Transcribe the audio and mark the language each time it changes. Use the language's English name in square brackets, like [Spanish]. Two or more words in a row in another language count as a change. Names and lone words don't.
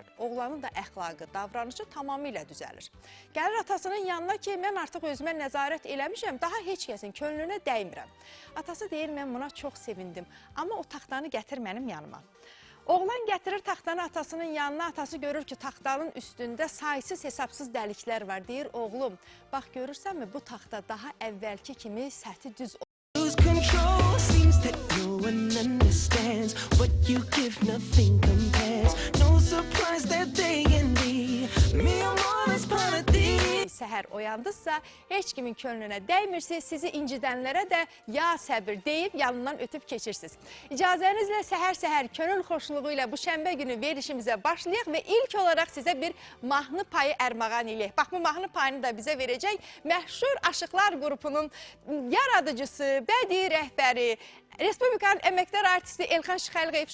[Azerbaijani] Oğlanın da əxlaqı, davranışı tamamilə düzəlir. Gəlir atasının yanına ki, mən artıq özümə nəzarət eləmişəm, daha heç kəsin könlünə dəymirəm. Atası deyir, mən buna çox sevindim, amma o taxtanı gətir mənim yanıma. Oğlan gətirir taxtanı atasının yanına, atası görür ki, taxtanın üstündə saysız hesabsız dəliklər var. Deyir, oğlum, bax görürsənmi, bu taxta daha əvvəlki kimi səthi düz olur. [English] Lose control seems that no one understands what you give nothing compares. No surprise that they envy me more as part of thee. [Azerbaijani] Səhər oyandınızsa, heç kimin könlünə dəymirsiniz, sizi incidənlərə də ya səbir deyib yanından ötüb keçirsiniz. İcazənizlə səhər-səhər könül xoşluğu ilə bu şənbə günü verilişimizə başlayaq və ilk olaraq sizə bir mahnı payı ərmağan eləyək. Bax, bu mahnı payını da bizə verəcək məşhur Aşıqlar qrupunun yaradıcısı, bədii rəhbəri, Respublikanın əməkdar artisti Elxan Şıxəlğeyev.